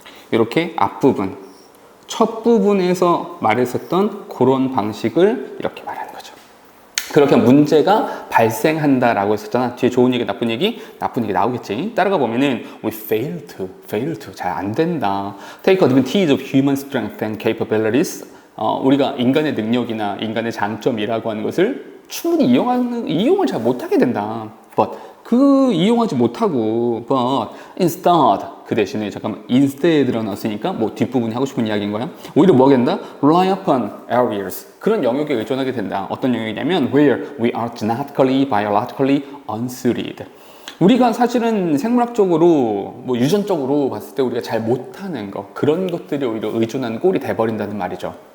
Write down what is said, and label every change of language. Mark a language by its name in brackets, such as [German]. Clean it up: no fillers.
[Korean] 이렇게 앞부분 첫 부분에서 말했었던 그런 방식을 이렇게 말하는 거죠 그렇게 문제가 발생한다라고 했었잖아. 뒤에 좋은 얘기, 나쁜 얘기 나오겠지. 따라가 보면은 [English] we fail to [Korean] 잘 안 된다. [English] Take advantage of human strength and capabilities. [Korean] 우리가 인간의 능력이나 인간의 장점이라고 하는 것을 충분히 이용을 잘 못하게 된다. But 그 이용하지 못하고 [English] but instead [Korean] 그 대신에 잠깐만 instead라고 나왔으니까 뭐 뒷부분이 하고 싶은 이야기인 거야 오히려 뭐 하겠다? [English] rely upon areas [Korean] 그런 영역에 의존하게 된다 어떤 영역이냐면 [English] where we are genetically, biologically unsuited [Korean] 우리가 사실은 생물학적으로 뭐 유전적으로 봤을 때 우리가 잘 못하는 거 그런 것들이 오히려 의존하는 꼴이 돼버린다는 말이죠